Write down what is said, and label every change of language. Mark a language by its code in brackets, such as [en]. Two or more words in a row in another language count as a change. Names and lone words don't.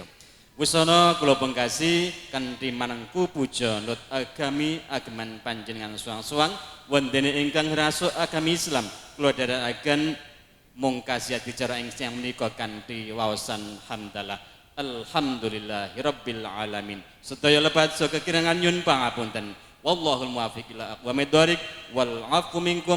[jv] Wusana kula pungkasi kanthi manengku puja nut agami ageman panjenengan suwang-suwang wondene ingkang rasuk agami Islam kula dherekaken mungkasi adicara ing siang menika kanthi waosan hamdalah [ar] الحمد لله رب العالمين. [jv] Sedaya lepat saha kekirangan nyuwun pangapunten. [ar] والله الموفق إلى أقوم الطريق والعفو منكم.